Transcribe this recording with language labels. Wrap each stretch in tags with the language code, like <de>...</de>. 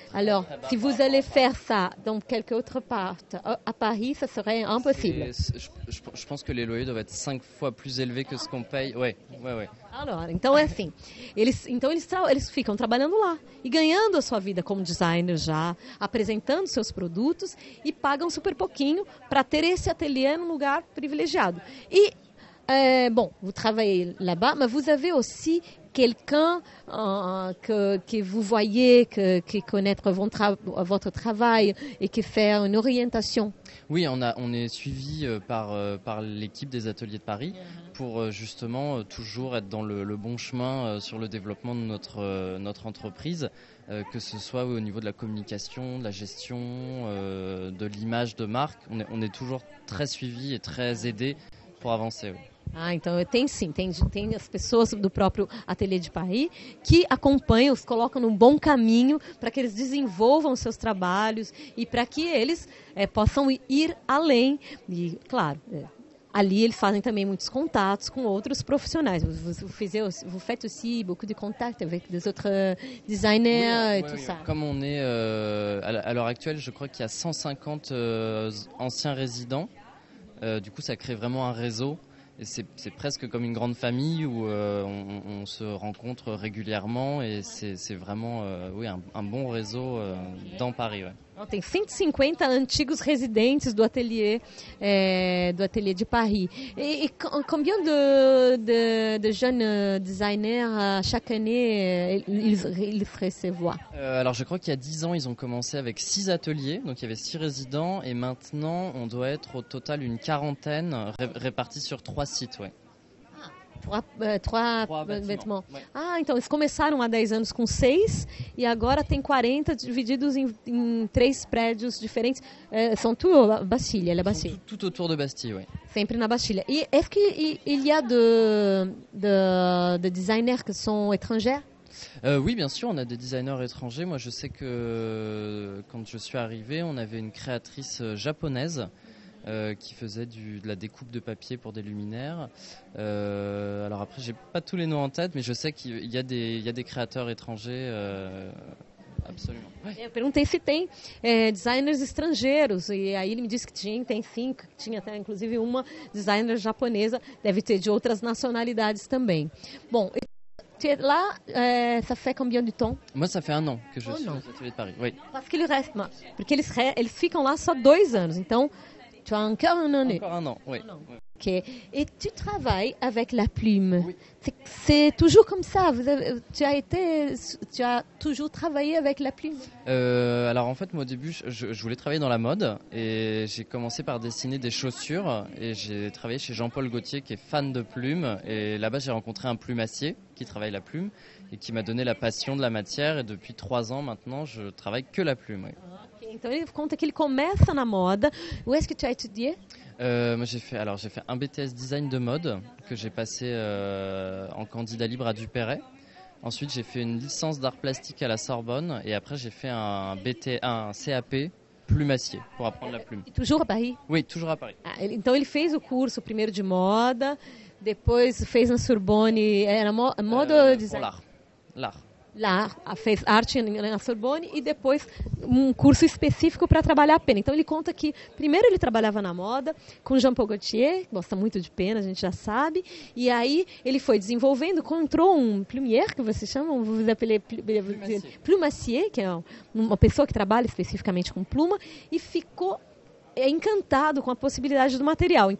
<fr>Alors, si vous allez faire ça dans quelque autre part, à Paris, ça serait impossible. Je pense que les loyers doivent être 5 fois plus élevés que ce qu'on paye. Ouais.</fr> <pt>Alors, então é assim. Eles ficam trabalhando lá e ganhando a sua vida como designer já, apresentando seus produtos e pagam super pouquinho para ter esse ateliê num lugar privilegiado. E</pt> <fr>bon, vous travaillez là-bas, mais vous avez aussi quelqu'un que vous voyez, qui connaît votre travail et qui fait une orientation? Oui, on est suivi par l'équipe des ateliers de Paris pour justement toujours être dans le bon chemin sur le développement de notre entreprise, que ce soit au niveau de la communication, de la gestion, de l'image de marque. On est toujours très suivi et très aidé pour avancer. Oui.</fr> <pt>Então tem sim, tem as pessoas do próprio Ateliê de Paris que acompanham, os colocam num bom caminho para que eles desenvolvam seus trabalhos e para que eles possam ir além. E, claro, ali eles fazem também muitos contatos com outros profissionais.</pt> <fr>Vous faites aussi beaucoup de contacts avec des autres designers et tout ça. Comme on est à l'heure actuelle, je crois qu'il y a 150 anciens résidents. Du coup, ça crée vraiment un réseau. Et c'est presque comme une grande famille où on se rencontre régulièrement et c'est vraiment un bon réseau dans Paris. Ouais.</fr> <pt>Tem 150 antigos residentes do ateliê de Paris.</pt> <fr>Et combien de jeunes designers chaque année ils recevoir? Alors je crois qu'il y a 10 ans, ils ont commencé avec 6 ateliers, donc il y avait 6 résidents et maintenant on doit être au total une quarantaine répartis sur 3 sites. Ouais. Trois vêtements.</fr> <pt>Então eles começaram há 10 anos com 6 e agora tem 40 divididos em 3 prédios diferentes. São tudo Bastille, la Bastille.</pt> <fr>Tout autour de Bastille, oui.</fr> <pt>Sempre na Bastille.</pt> <fr>Et est-ce qu'il y a de designers qui sont étrangers? Oui, bien sûr, on a des designers étrangers. Moi, je sais que quand je suis arrivé, on avait une créatrice japonaise qui faisait de la découpe de papier pour des luminaires. Alors après, j'ai pas tous les noms en tête, mais je sais qu'il y a des créateurs étrangers. Absolument.</fr> <pt>Eu perguntei se tem designers estrangeiros e aí ele me disse que tem sim, que tinha até inclusive uma designer japonesa, deve ter de outras nacionalidades também.</pt> <fr>Bom, là, ça fait combien de temps? Moi, ça fait 1 an que je suis aux ateliers de Paris. Oui.</fr> <pt>Porque eles ficam lá só 2 anos, então</pt> <fr>tu as encore un an. Encore 1 an, oui. Okay. Et tu travailles avec la plume. Oui. C'est toujours comme ça. Tu as toujours travaillé avec la plume. Alors en fait, moi au début, je voulais travailler dans la mode et j'ai commencé par dessiner des chaussures et j'ai travaillé chez Jean-Paul Gaultier qui est fan de plumes et là-bas j'ai rencontré un plumassier qui travaille la plume et qui m'a donné la passion de la matière et depuis 3 ans maintenant, je travaille que la plume. Oui. Okay.</fr> <pt>Então ele conta que ele começa na moda.</pt> <fr>Où est-ce que tu as étudié? Moi j'ai fait un BTS design de mode que j'ai passé en candidat libre à Duperret. Ensuite j'ai fait une licence d'art plastique à la Sorbonne et après j'ai fait un CAP plumassier pour apprendre la plume. E toujours à Paris? Oui, toujours à Paris.</fr> <pt>Então ele fez o curso primeiro de moda, depois fez na Sorbonne, era moda ou design?</pt> <fr>L'art.</fr> <pt>Lá fez arte na Sorbonne e depois um curso específico para trabalhar a pena. Então ele conta que primeiro ele trabalhava na moda com Jean-Paul Gaultier, gosta muito de pena, a gente já sabe, e aí ele foi desenvolvendo, encontrou um plumier, que vocês chamam,</pt> <fr>vous appelez plumassier,</fr> <pt>que é uma pessoa que trabalha especificamente com pluma, e ficou encantado com a possibilidade do material.</pt>